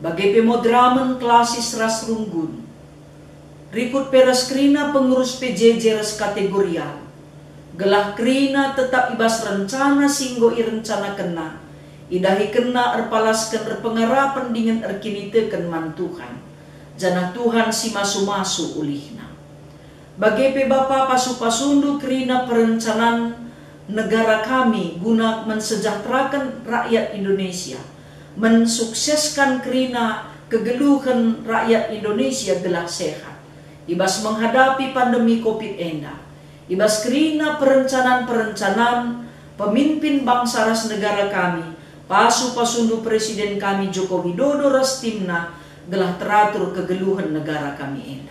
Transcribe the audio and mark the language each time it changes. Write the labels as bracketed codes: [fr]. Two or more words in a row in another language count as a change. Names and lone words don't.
[btx] Bagi pemodramen klasis ras runggun, rikut peras krina pengurus PJJ ras kategorial, gelah krina tetap ibas rencana singgo i rencana kena, idahi kena erpalaskan erpengarapan dengan erkinitekan man Tuhan, janah Tuhan si masu-masu ulihna. Bagi pe Bapa pasu-pasundu krina [id] perencanaan negara kami guna mensejahterakan rakyat Indonesia, mensukseskan [btx] kerina kegeluhan [id] rakyat Indonesia [btx] gelah sehat, ibas [id] menghadapi pandemi COVID [btx] enda, ibas kerina [id] perencanaan pemimpin bangsa [btx] ras negara kami, pasu-pasundu [id] Presiden kami Joko Widodo [btx] ras timna gelah teratur kegeluhan negara kami enda.